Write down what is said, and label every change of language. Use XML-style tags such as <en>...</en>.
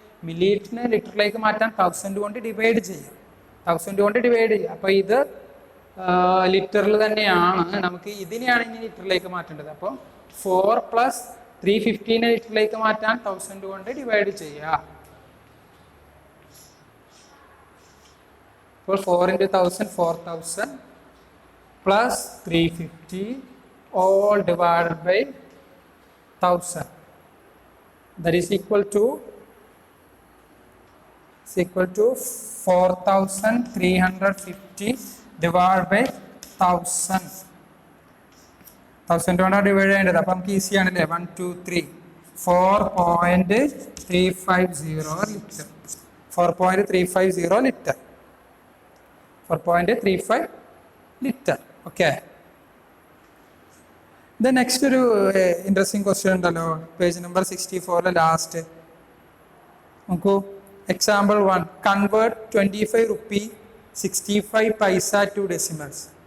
<ml>മില്ലിലിറ്ററിനെ ലിറ്ററിലേക്ക് മാറ്റാൻ 1000 കൊണ്ട് ഡിവൈഡ് ചെയ്യാം. 1000 കൊണ്ട് ഡിവൈഡ് ചെയ്യുക. അപ്പോൾ ഇത് ലിറ്ററിൽ തന്നെയാണ്. നമുക്ക് ഇതിനെയാണ് ഇനി ലിറ്ററിലേക്ക് മാറ്റേണ്ടത്. അപ്പോൾ 4 + 350 ലിറ്ററിലേക്ക് മാറ്റാൻ 1000 കൊണ്ട് ഡിവൈഡ് ചെയ്യുക.</ml> <en>അപ്പോൾ 4 × 1000 4000 plus 350 all divided by 1000. That is equal to 4350 divided by 1000.</en> <ml>1000 കൊണ്ട് ഡിവൈഡ് ചെയ്യേണ്ടത്. അപ്പം നമുക്ക് ഈസി ആണല്ലേ? 1 2 3 4.350 litre. 4.350 litre. 4.35 litre. Okay, then next ഒരു ഇൻട്രസ്റ്റിംഗ് ക്വസ്റ്റ്യൻ ഉണ്ടല്ലോ, പേജ് നമ്പർ 64 ലാസ്റ്റ്.</ml> <en>നോക്കൂ, example 1, convert 25 rupee 65 paisa to decimals.</en>